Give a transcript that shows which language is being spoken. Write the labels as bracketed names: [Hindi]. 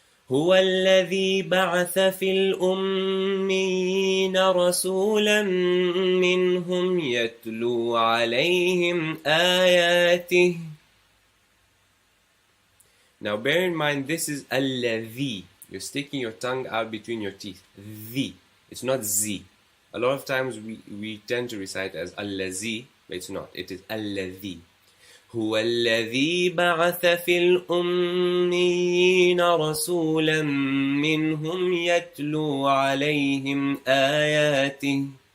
[Arabic] هو الذي بعث في الأميين رسولا منهم يتلو عليهم آياته. [English] Now bear in mind this is الذي. You're sticking your tongue out between your teeth. The. It's not Z. A lot of times we tend to recite as الذي, but it's not. It is الذي. [Arabic] هو الذي بعث في الأميين رسولا منهم يتلو عليهم آياته